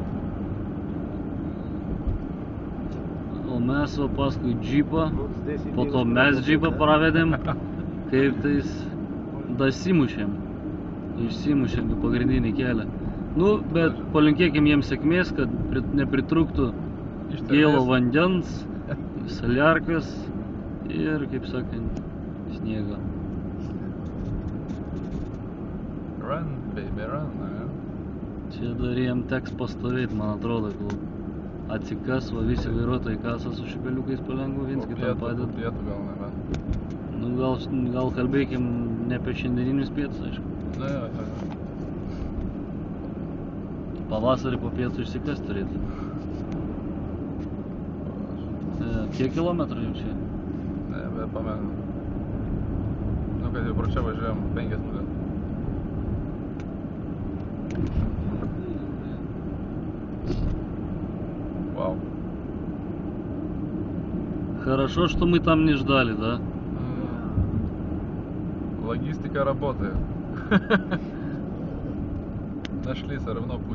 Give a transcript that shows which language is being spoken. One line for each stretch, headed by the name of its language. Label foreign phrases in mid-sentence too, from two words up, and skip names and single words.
Lithuanian: O mes va paskui džipą, po to mes džipą pravedėm, kaip tais dasimušėm. Išsimušėm į pagrindinį kelią. Nu, bet palinkėkim jiems sėkmės, kad nepritrūktų gėlo vandens, saliarkas ir, kaip sakant, sniego.
English: Run, baby, run,
Lithuanian: ne? Čia dar jiem teks pastovėti, man atrodo, kol atsikas, va visi vairuotojai kasa su šipeliukais palengva, viens kitam padeda. Po pietų gal nebe. Nu, gal kalbėkim ne apie šiandieninius pietus, aišku. Na, jo. Pavasarį po pietų išsikas turėtų. Kiek kilometrų jau čia? Ne, bet pamenu. Nu, kad jau pro čia važiuojam 5 minutės.
Russian: Вау. Хорошо, что мы там не ждали, да? Логистика работает. Нашли все равно путь.